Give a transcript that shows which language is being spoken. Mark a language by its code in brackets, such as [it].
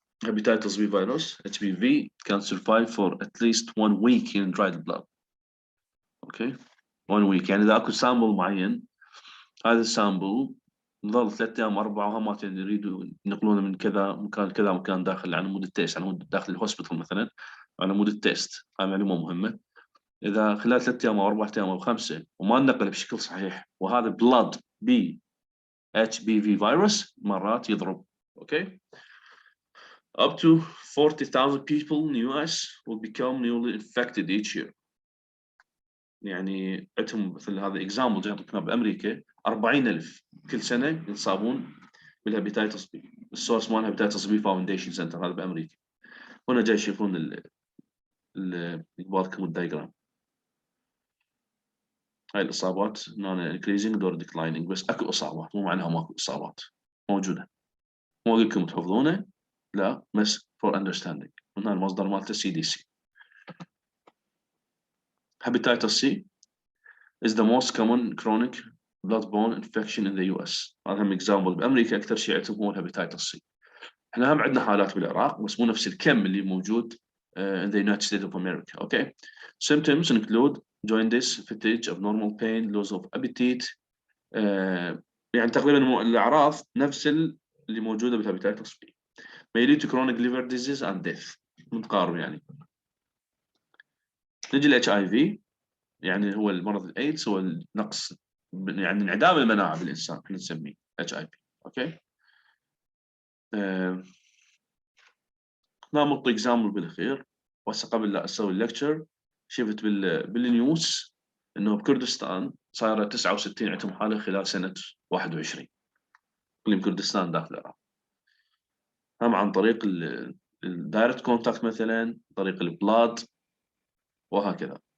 [en] Hepatitis B virus, HBV, can survive for at least 1 week in dried blood. Okay, 1 week [ar] يعني إذا أكو سامبل معين، هذا السامبل نظل 3 أيام 4 وهمات يعني يريدوا ينقلونه من كذا مكان داخل على مود التيست، على مود داخل الهوسبيتال مثلا، على مود التيست. هاي معلومة مهمة. إذا خلال 3 أيام أو 4 أيام أو 5 وما نقل بشكل صحيح وهذا blood B HBV virus مرات يضرب. اوكي. [en] Up to 40,000 people in the US will become newly infected each year. [ar] يعني عندهم مثل هذا example جاي بامريكا 40,000 كل سنه ينصابون بالهيباتيتس بي. السورس مال هيباتيتس بي فاونديشن سنتر هذا بامريكا. هنا جاي يشوفون يقبالكم الدايجرام. هاي الاصابات هنا increasing دور declining، بس اكو اصابات مو معناها ماكو اصابات موجوده. مو اقول لكم تحفظونه لا، بس [en] for understanding. [ar] هنا المصدر مالته CDC. [en] Hepatitis C is the most common chronic blood-borne infection in the US. [ar] هذا هم example. بأمريكا أكثر شيء عندهم هو الهيباتيتس C. احنا هم عندنا حالات بالعراق بس مو نفس الكم اللي موجود [en] in the United States of America. Okay. Symptoms include jaundice, fatigue, abnormal pain, loss of appetite. [ar] يعني تقريبا الأعراض نفس اللي موجودة بالهيباتيتس B. [en] May lead to chronic liver disease and death. [ar] متقارب يعني. نجي ال HIV يعني هو المرض الايدز، هو النقص يعني انعدام المناعه بالانسان، احنا نسميه HIV. اوكي. نعطي اكزامبل بالاخير. وهسه قبل لا اسوي الليكتشر شفت بالنيوز انه بكردستان صايره 69 عندهم حاله خلال سنه 21 كلهم كردستان داخل العراق، هم عن طريق الدايركت كونتاكت مثلا، طريق البلاد وهكذا.